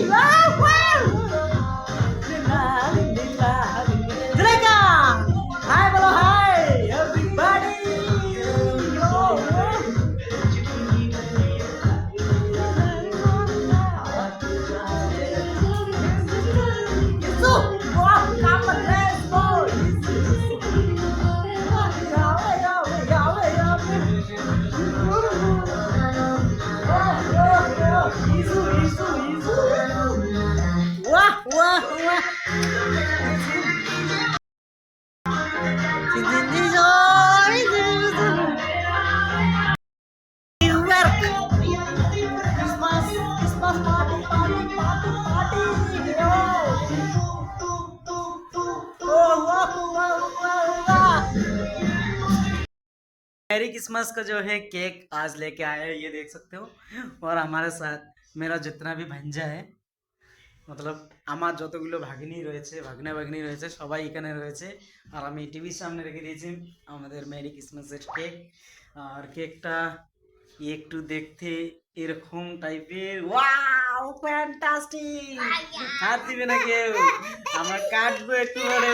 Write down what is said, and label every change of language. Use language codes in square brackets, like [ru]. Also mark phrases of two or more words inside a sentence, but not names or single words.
[en] Wow, wow! Juleka! Hi, bolo, hi! Everybody! Yo, yo. Yesu! Wow, come on, let's go! Wah, wah, wah. Christmas party, party, party, party. Oh, wah, wah, wah, wah. Merry Christmas [hi] का जो है केक आज लेके आए हैं, ये देख सकते हो। और हमारे साथ मेरा जितना भी भांजा है, मतलब [bn] আমার যতগুলো ভাগ্নি রয়েছে, ভাগ্না ভাগ্নি রয়েছে, সবাই এখানে রয়েছে। আর আমি টিভির সামনে রেখে দিয়েছি আমাদের [en] Merry Christmas [bn] কেক। আর কেকটা একটু দেখতে এরকম টাইপের। [en] wow, fantastic! [bn] হাত দিবে না কেউ, আমরা কাটবো একটু করে।